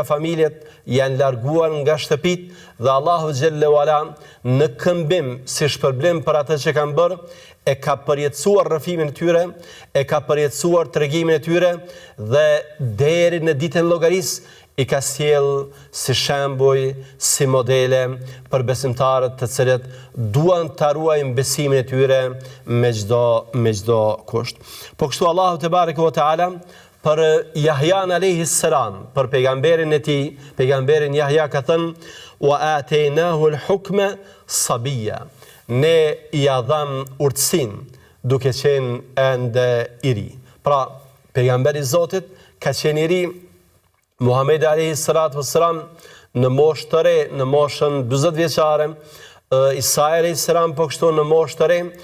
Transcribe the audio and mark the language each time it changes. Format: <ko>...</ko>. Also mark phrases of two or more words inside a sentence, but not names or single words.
<sq>familjet, janë larguar nga shtëpit dhe Allahu</sq> <ar>جل وعلا</ar> <sq>në këmbim si shpërblim për atë që kanë bërë, e ka përjetësuar rrëfimin e tyre, e ka përjetësuar tregimin e tyre dhe deri në ditën e llogarisë i ka sjell si shembuj, si modele për besimtarët të cilët duan ta ruajnë besimin e tyre me çdo kusht. Po kështu Allahu</sq> <ar>تبارك وتعالى</ar> <sq>për Jahjan</sq> <ar>عليه السلام,</ar> <sq>për pejgamberin e tij, pejgamberin Jahja ka thënë:</sq> <ar>"وآتيناه الحكم صبيا."</ar> <sq>Ne i adham urtësin duke qenë ende i ri. Pra, pejgamberi i Zotit ka qenë i ri, Muhamedi</sq> <ar>عليه الصلاة والسلام</ar> <sq>në moshë të re, në moshën 40 vjeçare, Isa</sq> <ar>عليه السلام</ar> <sq>po kështu në moshë të re,</sq>